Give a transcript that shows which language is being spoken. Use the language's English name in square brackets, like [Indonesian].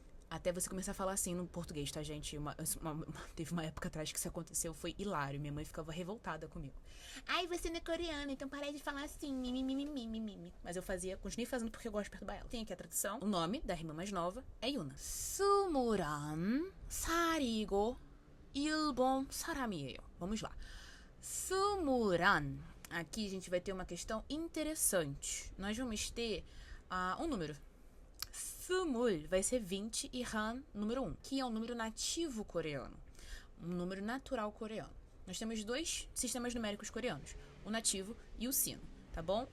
[Portuguese] Até você começar a falar assim no português, tá, gente? Teve uma época atrás que isso aconteceu, foi hilário. Minha mãe ficava revoltada comigo. Ai, você não é coreana, então parei de falar assim, mimimi. Mas eu continuei fazendo porque eu gosto de perturbar ela. Tem aqui a tradução. O nome da irmã mais nova é Yuna. [Korean] 스물한 살이고 일본 사람이에요. [Portuguese] Vamos lá. 스물한. Aqui a gente vai ter uma questão interessante. Nós vamos ter um número. Sumul vai ser 20 e Han, número 1, que é um número nativo coreano. Um número natural coreano. Nós temos dois sistemas numéricos coreanos, o nativo e o sino, tá bom?